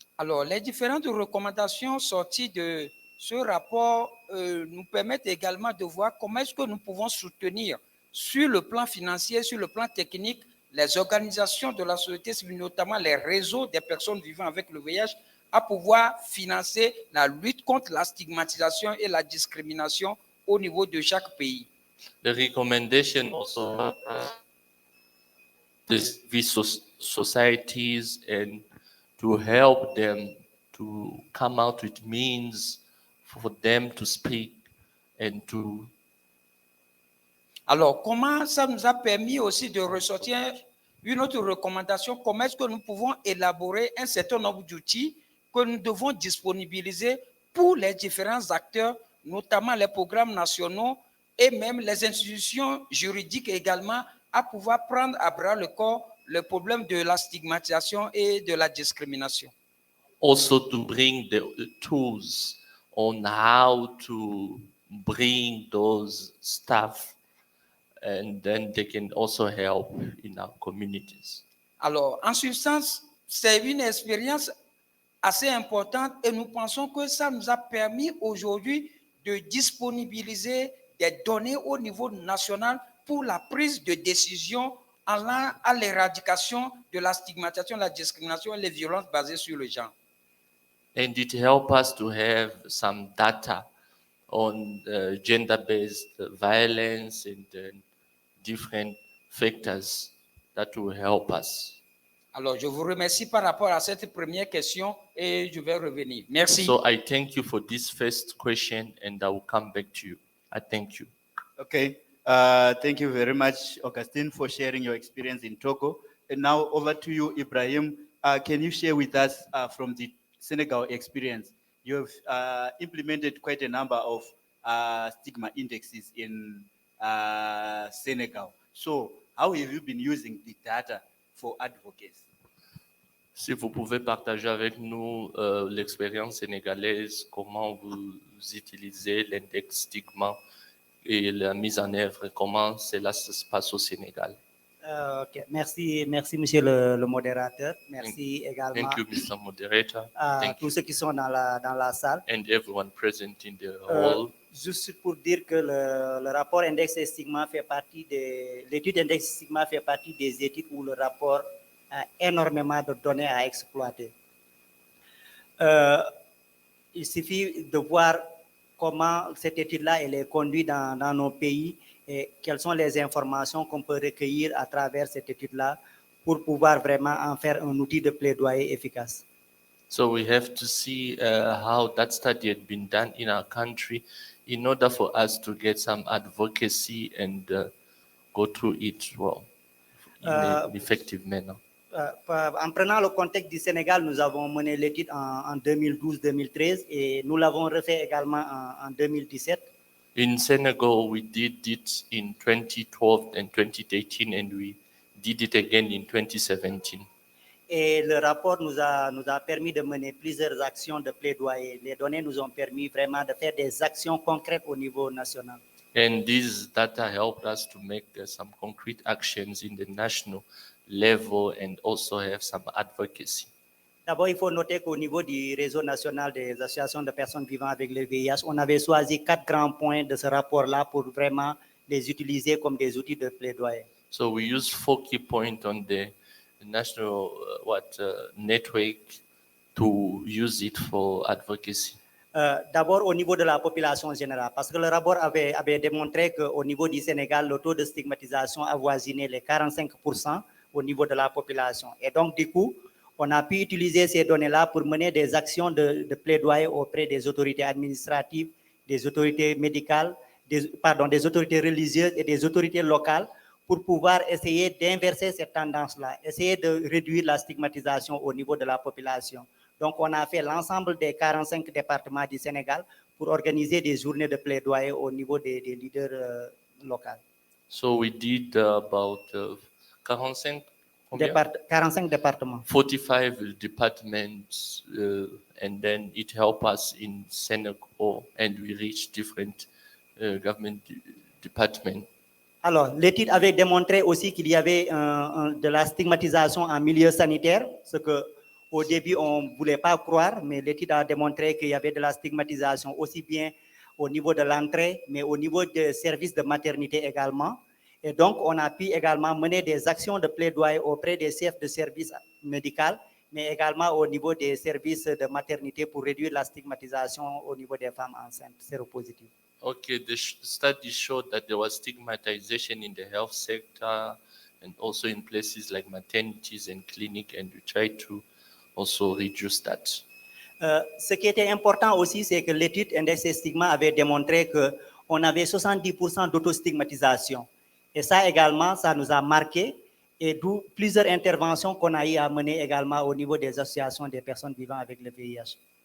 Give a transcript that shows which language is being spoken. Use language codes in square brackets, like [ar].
[fr] Alors, les différentes recommandations sorties de ce rapport nous permettent également de voir comment est-ce que nous pouvons soutenir sur le plan financier, sur le plan technique, les organisations de la société civile, notamment les réseaux des personnes vivant avec le VIH, à pouvoir financer la lutte contre la stigmatisation et la discrimination au niveau de chaque pays. [en] The recommendation also these societies and to help them to come out with means for them to speak and to. [fr] Alors, comment ça nous a permis aussi de ressortir une autre recommandation, comment est-ce que nous pouvons élaborer un certain nombre d'outils que nous devons disponibiliser pour les différents acteurs, notamment les programmes nationaux et même les institutions juridiques également, à pouvoir prendre à bras le corps le problème de la stigmatisation et de la discrimination. [en] Also to bring the tools on how to bring those staff, and then they can also help in our communities. [fr] Alors, en substance, c'est une expérience assez importante et nous pensons que ça nous a permis aujourd'hui de disponibiliser des données au niveau national pour la prise de décision allant à l'éradication de la stigmatisation, la discrimination et les violences basées sur le genre. [en] And it helped us to have some data on gender-based violence and different factors that will help us. [fr] Alors, je vous remercie par rapport à cette première question et je vais revenir. Merci. [en] So I thank you for this first question, and I will come back to you. I thank you. Okay. Thank you very much, Augustine, for sharing your experience in Togo. And now over to you, Ibrahim. Can you share with us from the Senegal experience? You have implemented quite a number of stigma indexes in Senegal. So how have you been using the data for advocacy? [fr] Si vous pouvez partager avec nous l'expérience sénégalaise, comment vous utilisez l'index stigma et la mise en œuvre, comment cela se passe au Sénégal. [en] Okay. [fr] Merci, monsieur le modérateur. Merci également [en] Thank you, Mr. Moderator. [fr] à [en] Thank [fr] tous [en] you. [fr] ceux qui sont dans la salle. [en] And everyone present in the hall. [fr] Juste pour dire que le rapport index et stigma fait partie l'étude index stigma fait partie des études où le rapport a énormément de données à exploiter. Il suffit de voir comment cette étude-là elle est conduite dans nos pays et quelles sont les informations qu'on peut recueillir à travers cette étude-là pour pouvoir vraiment en faire un outil de plaidoyer efficace. [en] So we have to see how that study had been done in our country in order for us to get some advocacy and go through it well in an effective manner. [fr] En prenant le contexte du Sénégal, nous avons mené l'étude en 2012-2013 et nous l'avons refait également en 2017. [en] In Senegal, we did it in 2012 and 2018, and we did it again in 2017. [fr] Et le rapport nous a permis de mener plusieurs actions de plaidoyer. Les données nous ont permis vraiment de faire des actions concrètes au niveau national. [en] And these data helped us to make some concrete actions in the national level and also have some advocacy. [fr] D'abord, il faut noter qu'au niveau du réseau national des associations de personnes vivant avec le VIH, on avait choisi 4 grands points de ce rapport-là pour vraiment les utiliser comme des outils de plaidoyer. [en] So we use 4 key points on the national network to use it for advocacy. [fr] D'abord au niveau de la population générale, parce que le rapport avait démontré qu'au niveau du Sénégal, le taux de stigmatisation avoisinait les 45% au niveau de la population. Et donc, du coup, on a pu utiliser ces données-là pour mener des actions de plaidoyer auprès des autorités administratives, des autorités médicales, des autorités religieuses et des autorités locales pour pouvoir essayer d'inverser cette tendance-là, essayer de réduire la stigmatisation au niveau de la population. Donc, on a fait l'ensemble des 45 départements du Sénégal pour organiser des journées de plaidoyer au niveau des leaders locaux. [en] So we did about 45 [fr] départements. [en] 45 departments, and then it helped us in Senegal, and we reached different government departments. [fr] Alors, l'étude avait démontré aussi qu'il y avait de la stigmatisation en milieu sanitaire, ce que au début on ne voulait pas croire, mais l'étude a démontré qu'il y avait de la stigmatisation aussi bien au niveau de l'entrée, mais au niveau des services de maternité également. Et donc, on a pu également mener des actions de plaidoyer auprès des chefs de service médical, mais également au niveau des services de maternité pour réduire la stigmatisation au niveau des femmes enceintes séropositives. [en] Okay, the study showed that there was stigmatization in the health sector and also in places like maternities and clinics, and we tried to also reduce that. [fr] Ce qui était important aussi, c'est que l'étude index et stigma avait démontré qu'on avait 70% d'autostigmatisation. Et ça également, ça nous a marqué, et d'où plusieurs interventions qu'on a eu à mener également au niveau des associations des personnes vivant avec le VIH.